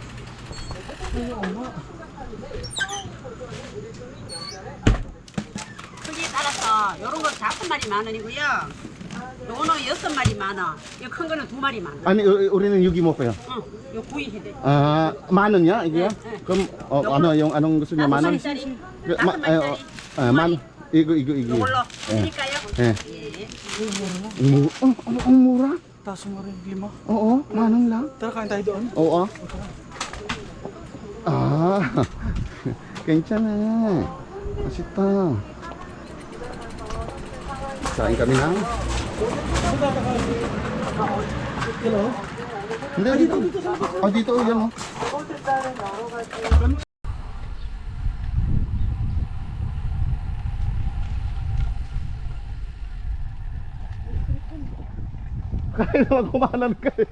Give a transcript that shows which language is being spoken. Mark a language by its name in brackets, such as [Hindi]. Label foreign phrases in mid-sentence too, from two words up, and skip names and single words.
[Korean] 크기에 따라서 요런 거 작은 말이 10,000원이고요. 요거는 6마리 10,000원. 이 큰 거는 2마리 10,000원. 아니 우리는 여기 먹어요. 응. 요 구이 해대. 아, 10,000원이야 이게요? 네, 네. [Filipino] 그럼 ano yung anong gusto niyo? [Korean] 10,000원? 5마리짜리. 그, 5마리짜리. 만 이거 요걸로 드릴까요? 예. 예. [Filipino] Ang mura. Taso mo rin, 5. Oo, manong lang. Tara, kain tayo doon. Oo. [Korean] 아, 괜찮아. 맛있다. [Filipino] Kain kami ng... Hello? Hindi, dito. Ah, dito, yan o. Kahit naman kumanan ka eh.